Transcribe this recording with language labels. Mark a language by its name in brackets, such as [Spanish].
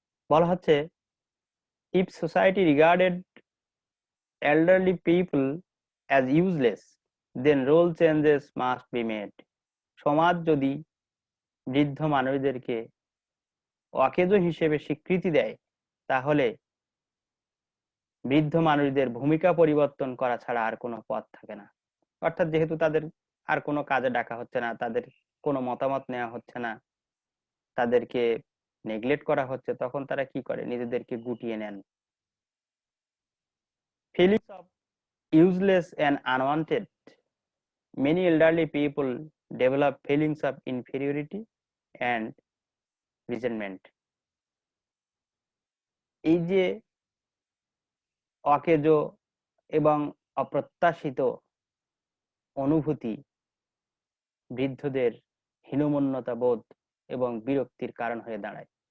[Bangla] বলা হচ্ছে, [English] If society regarded elderly people as useless, then role changes must be made. [Bangla] সমাজ যদি বৃদ্ধ মানুষদেরকে অকেজো হিসেবে স্বীকৃতি দেয়, তাহলে বৃদ্ধ মানুষদের ভূমিকা পরিবর্তন করা ছাড়া আর কোনো পথ থাকে না। অর্থাৎ যেহেতু তাদের আর কোনো কাজে ডাকা হচ্ছে না, তাদের কোনো মতামত নেওয়া হচ্ছে না, তাদেরকে নেগলেক্ট করা হচ্ছে, তখন তারা কি করে, নিজেদেরকে গুটিয়ে নেন। [English] Feelings of useless and unwanted. Many elderly people develop feelings of inferiority and resentment. [Bangla] এই যে অকেজো এবং অপ্রত্যাশিত অনুভূতি বৃদ্ধদের হীনমন্যতা বোধ এবং বিরক্তির কারণ হয়ে দাঁড়ায়।